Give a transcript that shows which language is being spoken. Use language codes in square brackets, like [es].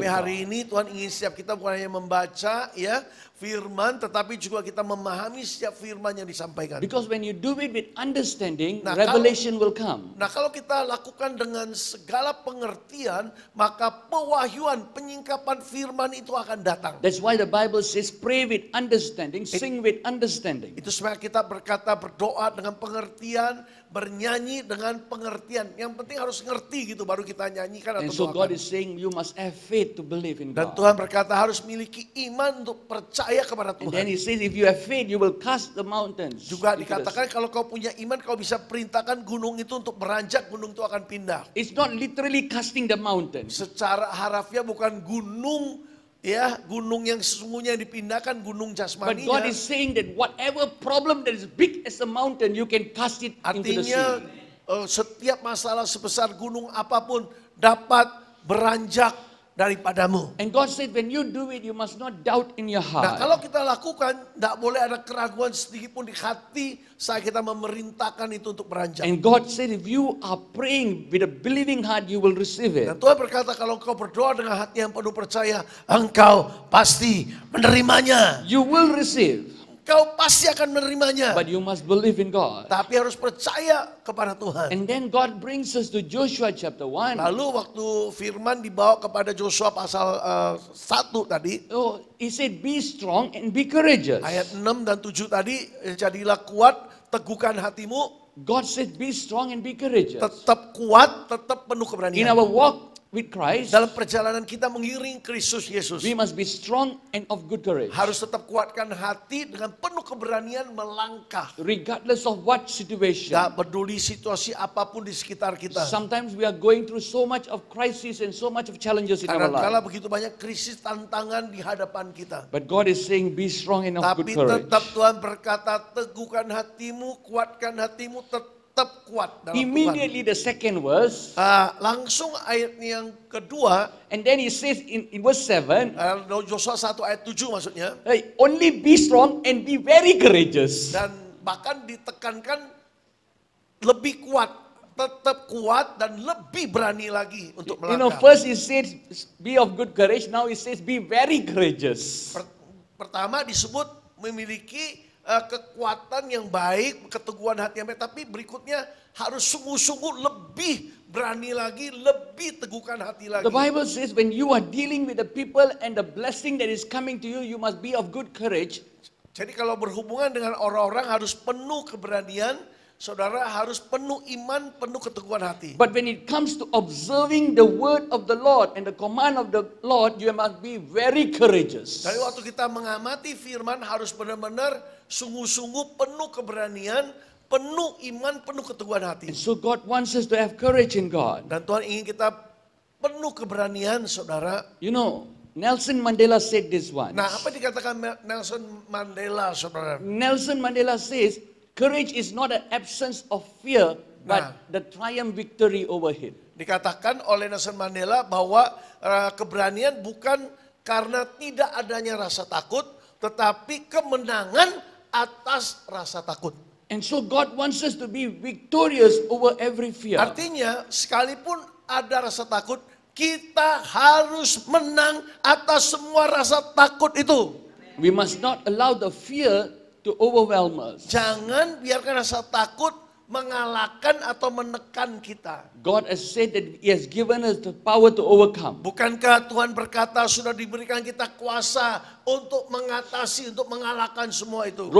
[id] Tapi [en] of [id] hari ini Tuhan ingin setiap kita bukan hanya membaca ya firman, tetapi juga kita memahami setiap firman yang disampaikan. [en] Because when you do it with understanding, [id] Nah, [en] revelation will come. [id] Nah, kalau kita lakukan dengan segala pengertian, maka pewahyuan, penyingkapan firman itu akan datang. [en] That's why the Bible says pray with understanding, sing with understanding. [id] Itu supaya kita berkata, berdoa dengan pengertian, bernyanyi dengan pengertian. Yang penting harus ngerti gitu, baru kita nyanyikan [en] And [id] atau [en] so God [id] doakan. [en] is saying you must have faith to believe in [id] Dan [en] God. [id] Tuhan berkata harus miliki iman untuk percaya kepada [en] And then he says if you have faith, you will cast the mountains. [id] Juga [en] into the [id] dikatakan [en] sea. [id] kalau kau punya iman, kau bisa perintahkan gunung itu untuk beranjak, gunung itu akan pindah. [en] It's not literally casting the mountains. [id] Secara harafiah bukan gunung, ya gunung yang sesungguhnya dipindahkan, gunung [en] But [id] jasmaninya. [en] God is saying that whatever problem that is big as a mountain, you can cast it into the [id] Artinya [en] sea. [id] setiap masalah sebesar gunung apapun dapat beranjak daripadamu. [en] And God said, when you do it, you must not doubt in your [id] Nah, kalau kita lakukan, tidak boleh ada keraguan sedikit pun di hati saat kita memerintahkan itu untuk beranjak. [en] And God said, if you are praying with a believing heart, you will receive it. [id] Dan Tuhan berkata, kalau engkau berdoa dengan hati yang penuh percaya, engkau pasti menerimanya. [en] You will receive, [id] Engkau pasti akan menerimanya. [en] but you must believe in God. [id] Tapi harus percaya kepada Tuhan. [en] And then God brings us to Joshua chapter 1. [id] Lalu waktu firman dibawa kepada Joshua pasal 1 tadi, [en] Oh, he said, be strong and be courageous. [id] ayat 6 dan 7 tadi, jadilah kuat, teguhkan hatimu, [en] God said, be strong and be courageous. [id] tetap kuat, tetap penuh keberanian. [en] our walk with Christ, [id] Dalam perjalanan kita mengiring Kristus Yesus, [en] we must be strong and of good courage, [id] harus tetap kuatkan hati dengan penuh keberanian melangkah. [en] regardless of what situation. [id] Gak peduli situasi apapun di sekitar kita. [en] Sometimes we are going through so much of crisis and so much of challenges in our [id] Kadang-kala [en] life. [id] begitu banyak krisis tantangan di hadapan kita. [en] But God is saying, be strong and of good [id] Tapi [en] courage. [id] tetap Tuhan berkata, teguhkan hatimu, kuatkan hatimu, tetap kuat dalam Tuhan. [en] Immediately the second verse, [id] Langsung ayat yang kedua, [en] and then he says in verse 7, [id] Yosua 1 ayat 7 maksudnya, [en] hey, only be strong and be very courageous. [id] dan bahkan ditekankan lebih kuat, tetap kuat dan lebih berani lagi untuk [en] You know, [id] melangkah. [en] first he says, be of good courage. Now he says, be very courageous. [id] Pertama disebut memiliki kekuatan yang baik, keteguhan hati yang baik, tapi berikutnya harus sungguh-sungguh lebih berani lagi, lebih teguhkan hati lagi. [en] The Bible says when you are dealing with the people and the blessing that is coming to you, you must be of good courage. [id] Jadi kalau berhubungan dengan orang-orang harus penuh keberanian, saudara harus penuh iman, penuh keteguhan hati. [en] But when it comes to observing the word of the Lord and the command of the Lord, you must be very courageous. [id] Dari waktu kita mengamati firman harus benar-benar sungguh-sungguh penuh keberanian, penuh iman, penuh keteguhan hati. [en] And so God wants us to have courage in God. [id] Dan Tuhan ingin kita penuh keberanian, saudara. [en] You know, Nelson Mandela said this once. [id] Nah, apa dikatakan Nelson Mandela, saudara? [en] Nelson Mandela says, courage is not an absence of fear, but the triumph victory over it. [id] Dikatakan oleh Nelson Mandela bahwa keberanian bukan karena tidak adanya rasa takut, tetapi kemenangan atas rasa takut. [en] And so God wants us to be victorious over every fear. [id] Artinya, sekalipun ada rasa takut, kita harus menang atas semua rasa takut itu. [en] We must not allow the fear to overwhelm us. [id] Jangan biarkan rasa takut mengalahkan atau menekan kita. [en] God has said that He has given us the power to overcome. [id] Bukankah Tuhan berkata sudah diberikan kita kuasa untuk mengatasi, untuk mengalahkan semua itu?